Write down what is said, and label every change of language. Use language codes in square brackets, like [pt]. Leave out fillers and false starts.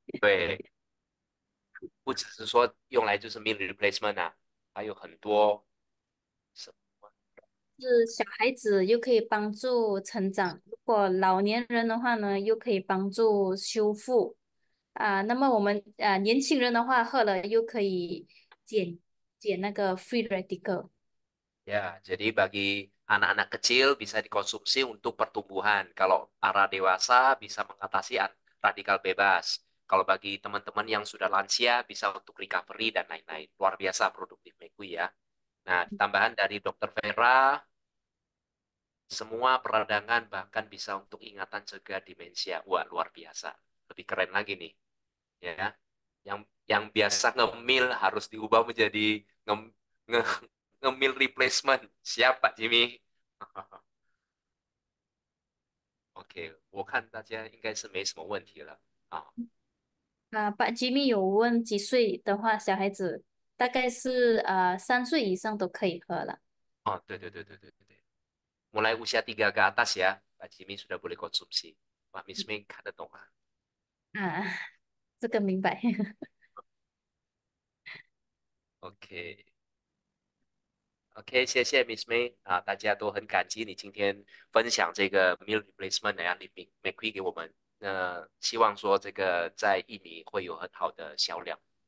[zh] 对不只是说用来就是 meal replacement 啊，还有很多什么是小孩子又可以帮助成长，如果老年人的话呢，又可以帮助修复那么我们年轻人的话喝了又可以减减那个 free radical。 [id] ya. Jadi bagi anak-anak kecil bisa dikonsumsi untuk pertumbuhan. Kalau para dewasa bisa mengatasi radikal bebas. Kalau bagi teman-teman yang sudah lansia bisa untuk recovery dan lain-lain. Luar biasa produktif Mekui ya. Nah, tambahan dari Dokter Vera, semua peradangan bahkan bisa untuk ingatan cegah demensia. Wah, luar biasa. Lebih keren lagi nih, ya. Yang biasa ngemil harus diubah menjadi nge, nge, ngemil replacement. Siap, Pak Jimmy? [zh] OK，我看大家应该是没什么问题了啊。把 Jimmy 有问几岁的话，小孩子大概是3岁以上都可以喝了。哦，对对对对对对对， [id] mulai usia 3 ke atas ya, Pak Jimmy sudah boleh konsumsi. [zh] Wah, Miss Mei 看得懂啊。啊，这个明白。 OK，OK，谢谢 Miss May 大家都很感激你今天分享这个 meal replacement 呀，你 make 给我们。希望说这个在印尼会有很好的销量。